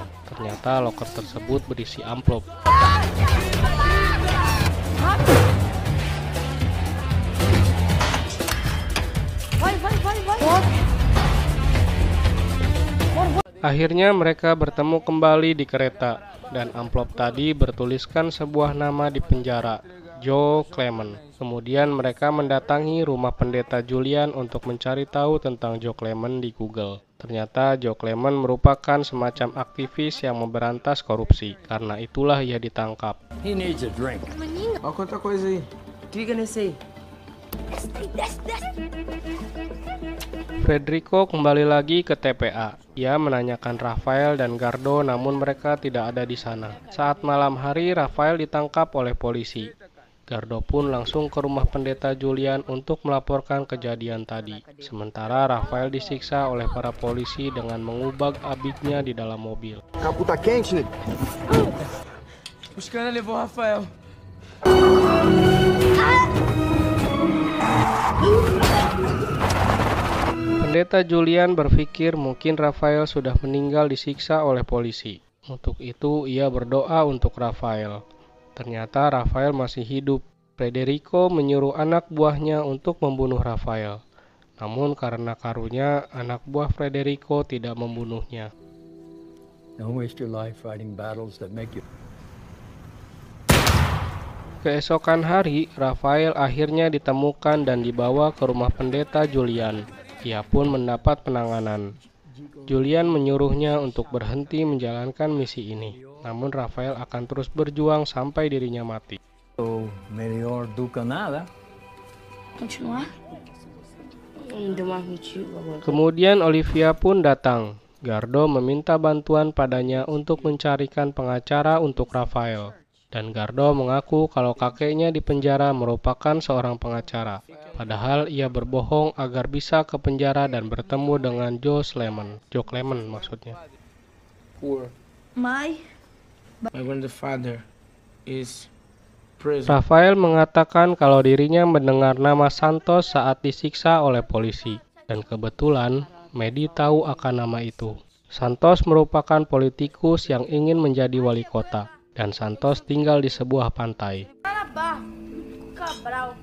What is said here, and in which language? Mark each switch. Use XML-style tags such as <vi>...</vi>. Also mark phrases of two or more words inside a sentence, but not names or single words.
<id>Ternyata loker tersebut berisi amplop. Akhirnya mereka bertemu kembali di kereta, dan amplop tadi bertuliskan sebuah nama di penjara, Joe Clement. Kemudian mereka mendatangi rumah pendeta Julian untuk mencari tahu tentang Joe Clement di Google. Ternyata Joe Clement merupakan semacam aktivis yang memberantas korupsi, karena itulah ia ditangkap.</id> <en>He needs a drink.</en> <pt>Olha quanta coisa aí. Clica nesse aí.</pt> <id>Federico kembali lagi ke TPA. Ia menanyakan Rafael dan Gardo, namun mereka tidak ada di sana. Saat malam hari, Rafael ditangkap oleh polisi. Gardo pun langsung ke rumah pendeta Julian untuk melaporkan kejadian tadi. Sementara Rafael disiksa oleh para polisi dengan mengubah abiknya di dalam mobil.</id> <pt>Capô tá quente, nego. Os caras levou o Rafael.</pt> <id>Pendeta Julian berpikir mungkin Rafael sudah meninggal disiksa oleh polisi. Untuk itu ia berdoa untuk Rafael. Ternyata Rafael masih hidup. Federico menyuruh anak buahnya untuk membunuh Rafael. Namun karena karunya, anak buah Federico tidak membunuhnya.</id> <en>Don't waste your life fighting battles that make you.</en> <id>Keesokan hari, Rafael akhirnya ditemukan dan dibawa ke rumah pendeta Julian. Ia pun mendapat penanganan. Julian menyuruhnya untuk berhenti menjalankan misi ini. Namun Rafael akan terus berjuang sampai dirinya mati.</id> <pt>Melhor do que nada. Continuar? Não deu mais motivo agora.</pt> <id>Kemudian Olivia pun datang. Gardo meminta bantuan padanya untuk mencarikan pengacara untuk Rafael. Dan Gardo mengaku kalau kakeknya di penjara merupakan seorang pengacara. Padahal ia berbohong agar bisa ke penjara dan bertemu dengan Joe Clement maksudnya.</id> <en>Poor. My My grandfather is prison.</en> <id>Rafael mengatakan kalau dirinya mendengar nama Santos saat disiksa oleh polisi. Dan kebetulan, Medi tahu akan nama itu. Santos merupakan politikus yang ingin menjadi wali kota. Dan Santos tinggal di sebuah pantai. Cabral.</id>